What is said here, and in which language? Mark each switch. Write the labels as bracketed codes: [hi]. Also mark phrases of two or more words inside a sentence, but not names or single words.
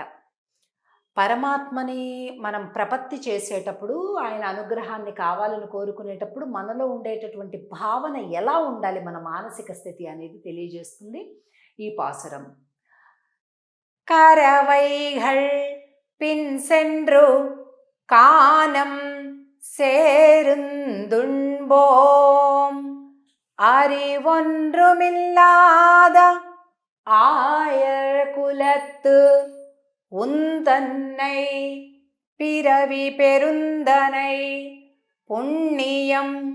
[te] పరమాత్మని మనం ప్రపత్తి చేసేటప్పుడు, ఆయన అనుగ్రహాన్ని కావాలని కోరుకునేటప్పుడు మనలో ఉండేటటువంటి భావన ఎలా ఉండాలి, మన మానసిక స్థితి అనేది తెలియజేస్తుంది ఈ పాసురం. [ta] కరవైగళ్ பின் சென்று கானம் சேருந்துண்போம் அறிவொன்றுமில்லாத ஆயர் குலத்து உந்தன்னை பிறவி பெருந்தனை புண்ணியம்